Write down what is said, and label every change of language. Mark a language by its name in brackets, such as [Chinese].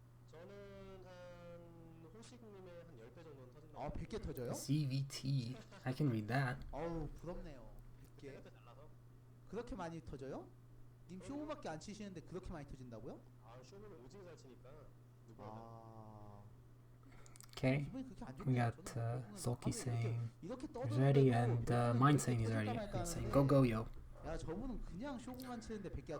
[Korean] 저는 한 호식님의 한 10배 정도는 터진다. 100개 터져요? [English] CVT. I can read that. [Korean] 부럽네요. 100개. 그렇게 많이 터져요? 님 쇼부밖에 안 치시는데 그렇게 많이 터진다고요? 쇼부는 오지게 잘 치니까 누구나. [English] Okay, we got Sulky saying he's ready, and mine saying he's ready. And saying go go yo. [Korean] 저분은 그냥 쇼부만 치는데 100개가